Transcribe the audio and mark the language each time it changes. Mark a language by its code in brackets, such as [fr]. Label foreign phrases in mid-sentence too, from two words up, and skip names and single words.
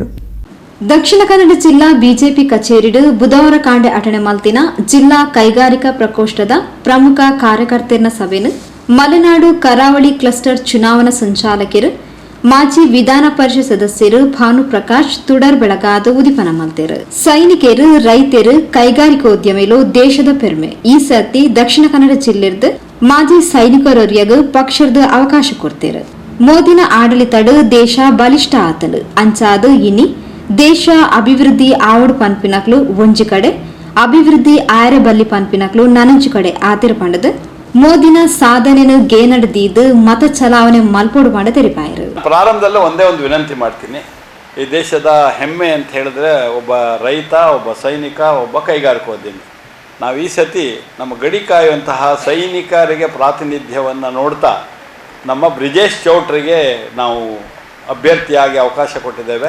[tcy] ದಕ್ಷಿಣ ಕನ್ನಡ ಜಿಲ್ಲಾ ಬಿಜೆಪಿ ಕಚೇರಿ ಬುಧವಾರ ಕಾಂಡೆ ಅಟಣೆ ಮಲ್ತಿನ ಜಿಲ್ಲಾ ಕೈಗಾರಿಕಾ ಪ್ರಕೋಷ್ಠದ ಪ್ರಮುಖ ಕಾರ್ಯಕರ್ತರ ಸಭೆಯನ್ನು ಮಲೆನಾಡು ಕರಾವಳಿ ಕ್ಲಸ್ಟರ್ ಚುನಾವಣಾ ಸಂಚಾಲಕರು ಮಾಜಿ ವಿಧಾನ ಪರಿಷತ್ ಸದಸ್ಯರು ಭಾನುಪ್ರಕಾಶ್ ತುಡರ್ ಬೆಳಗಾದ ಉದಿಪನ ಮಲ್ತೇರು ಸೈನಿಕರು ರೈತರು ಕೈಗಾರಿಕೋದ್ಯಮಿಲು ದೇಶದ ಪೆರ್ಮೆ ಈ ಸರ್ತಿ ದಕ್ಷಿಣ ಕನ್ನಡ ಜಿಲ್ಲೆರ್ದು ಮಾಜಿ ಸೈನಿಕರೊರಿಯಗ ಪಕ್ಷದ ಅವಕಾಶ ಕೊಡ್ತೇರು ಮೋದಿನ ಆಡಳಿತಡು ದೇಶ ಬಲಿಷ್ಠ ಆತಲು ಅಂಚಾದು ಇನಿ ದೇಶ ಅಭಿವೃದ್ಧಿ ಆವಡು ಪನ್ಪಿನಕ್ಲು ಒಂಜಿ ಕಡೆ ಅಭಿವೃದ್ಧಿ ಆಯರ ಬಲ್ಲಿ ಪನ್ಪಿನಕ್ಲು ನನಂಚು ಕಡೆ ಆತಿರ ಪಂಡದು ಮೋದಿನ ಸಾಧನೆಯನ್ನು ಗೇನಡ್ದಿದ್ದು ಮತ ಚಲಾವಣೆ ಮಲ್ಪೋಡು ಮಾಡ ತೆರಿಪಾಯರು. [kn] ಪ್ರಾರಂಭದಲ್ಲೇ ಒಂದೇ ಒಂದು ವಿನಂತಿ ಮಾಡ್ತೀನಿ. ಈ ದೇಶದ ಹೆಮ್ಮೆ ಅಂತ ಹೇಳಿದ್ರೆ ಒಬ್ಬ ರೈತ, ಒಬ್ಬ ಸೈನಿಕ, ಒಬ್ಬ ಕೈಗಾರಿಕೋದ್ಯಮಿ. ನಾವು ಈ ಸತಿ ನಮ್ಮ ಗಡಿ ಕಾಯುವಂತಹ ಸೈನಿಕರಿಗೆ ಪ್ರಾತಿನಿಧ್ಯವನ್ನು ನೋಡ್ತಾ ನಮ್ಮ ಬ್ರಿಜೇಶ್ ಚೌಟ್ರಿಗೆ ನಾವು ಅಭ್ಯರ್ಥಿಯಾಗಿ ಅವಕಾಶ ಕೊಟ್ಟಿದ್ದೇವೆ.